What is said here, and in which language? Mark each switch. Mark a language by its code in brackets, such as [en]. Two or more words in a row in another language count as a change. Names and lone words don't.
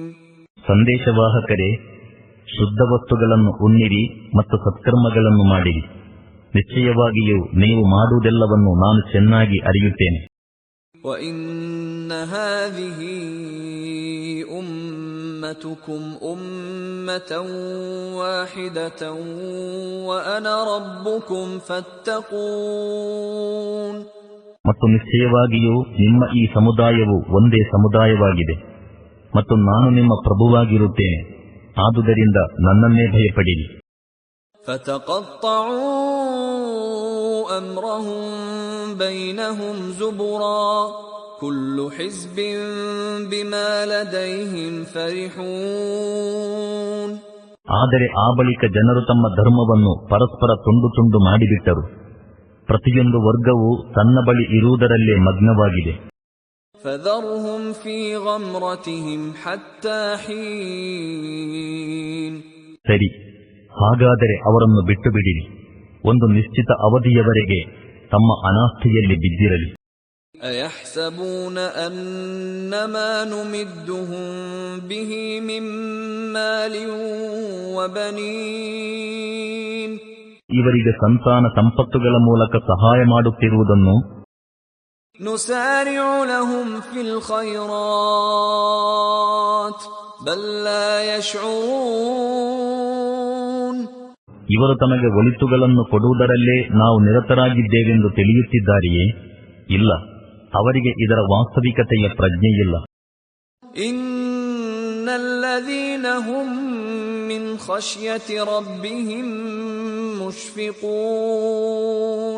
[kn] ಸಂದೇಶವಾಹಕರೇ, ಶುದ್ಧ ವಸ್ತುಗಳನ್ನು ಉಣ್ಣಿರಿ ಮತ್ತು ಸತ್ಕರ್ಮಗಳನ್ನು ಮಾಡಿರಿ. ನಿಶ್ಚಯವಾಗಿಯೂ ನೀವು ಮಾಡುವುದೆಲ್ಲವನ್ನು ನಾನು ಚೆನ್ನಾಗಿ ಅರಿಯುತ್ತೇನೆ. [ar] وَإِنَّ هَذِهِ أُمَّتُكُمْ أُمَّةً وَاحِدَةً وَأَنَا رَبُّكُمْ فَاتَّقُونِ. [kn] ಮತ್ತು ನಿಶ್ಚಯವಾಗಿಯೂ ನಿಮ್ಮ ಈ ಸಮುದಾಯವು ಒಂದೇ ಸಮುದಾಯವಾಗಿದೆ ಮತ್ತು ನಾನು ನಿಮ್ಮ ಪ್ರಭುವಾಗಿರುತ್ತೇನೆ, ಆದುದರಿಂದ ನನ್ನನ್ನೇ ಭಯಪಡಿರಿ. [ar] فَتَقَطَّعُوا أَمْرَهُمْ بَيْنَهُمْ زُبُرًا كُلُّ حِزْبٍ بِمَا لَدَيْهِمْ فَرِحُونَ. [kn] ಆದರೆ ಆ ಬಳಿಕ ಜನರು ತಮ್ಮ ಧರ್ಮವನ್ನು ಪರಸ್ಪರ ತುಂಡು ತುಂಡು ಮಾಡಿಬಿಟ್ಟರು. ಪ್ರತಿಯೊಂದು ವರ್ಗವು ತನ್ನ ಬಳಿ ಇರುವುದರಲ್ಲೇ ಮಗ್ನವಾಗಿದೆ. [ar] فَذَرْهُمْ فِي غَمْرَتِهِمْ حَتَّى حِينٍ. [kn] ಸರಿ, ಹಾಗಾದರೆ ಅವರನ್ನು ಬಿಟ್ಟು ಬಿಡಿರಿ, ಒಂದು ನಿಶ್ಚಿತ ಅವಧಿಯವರೆಗೆ ತಮ್ಮ ಅನಾಸ್ಥೆಯಲ್ಲಿ ಬಿದ್ದಿರಲಿ. [ar] أَيَحْسَبُونَ أَنَّمَا نُمِدُّهُم بِهِ مِن مَّالٍ وَبَنِينَ. [kn] ಇವರಿಗೆ ಸಂತಾನ ಸಂಪತ್ತುಗಳ ಮೂಲಕ ಸಹಾಯ ಮಾಡುತ್ತಿರುವುದನ್ನು [ar] نُسَارِعُ لَهُمْ فِي الْخَيْرَاتِ بَل لَّا يَشْعُرُونَ. [kn] ಇವರು ತಮಗೆ ಒಳಿತುಗಳನ್ನು ಕೊಡುವುದರಲ್ಲೇ ನಾವು ನಿರತರಾಗಿದ್ದೇವೆಂದು ತಿಳಿಯುತ್ತಿದ್ದಾರೆಯೇ? ಇಲ್ಲ, ಅವರಿಗೆ ಇದರ ವಾಸ್ತವಿಕತೆಯ ಪ್ರಜ್ಞೆಯಿಲ್ಲ. [ar] إن الذين هم من خشية ربهم مشفقون.